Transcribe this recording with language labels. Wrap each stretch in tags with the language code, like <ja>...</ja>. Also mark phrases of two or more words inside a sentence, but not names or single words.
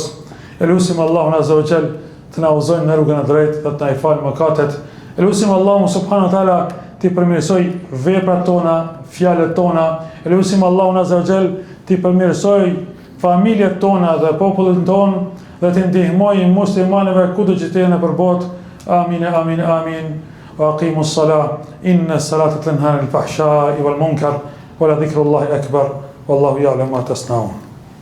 <sq>Elusim Allahun</sq> <ar>عز وجل</ar> <sq>të na udhëzojë në rrugën e drejtë, të na i falë mëkatet. Elusim Allahun</sq> <ar>سبحانه وتعالى</ar> <sq>të përmirësoj veprat tona, fjalët tona. Elusim Allahun</sq> <ar>عز وجل</ar> <sq>të përmirësoj familjet tona dhe popullin ton dhe të ndihmoj muslimanëve kudo që të jenë nëpër botë.</sq> <ar>آمين آمين آمين وأقم الصلاة. إن الصلاة تنهى عن الفحشاء والمنكر ولذكر الله أكبر. والله يعلم ما تصنعون.</ar>